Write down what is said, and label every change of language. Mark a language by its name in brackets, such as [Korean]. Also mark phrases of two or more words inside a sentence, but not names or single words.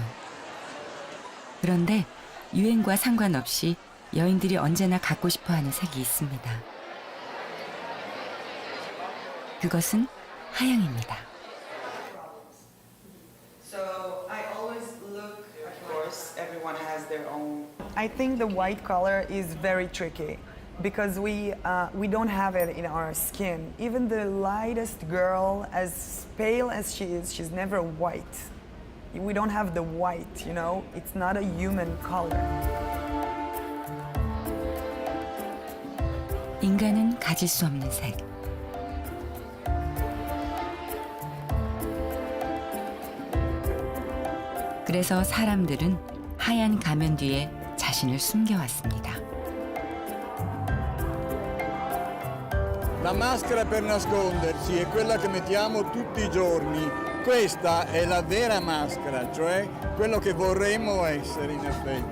[Korean] 그런데 유행과 상관없이 여인들이 언제나 갖고 싶어하는 색이 있습니다. 그것은 하양입니다. [English] I think the white color is very tricky because we don't have it in our skin. Even the lightest girl, as pale as she is, she's never white. We don't have the white, you know? It's not a human color. [Korean] 인간은 가질 수 없는 색. 그래서 사람들은 하얀 가면 뒤에 자신을 숨겨왔습니다. [Italian] La maschera per nascondersi è quella che mettiamo tutti i giorni. Questa è la vera maschera, cioè quello che vorremmo essere in effetti.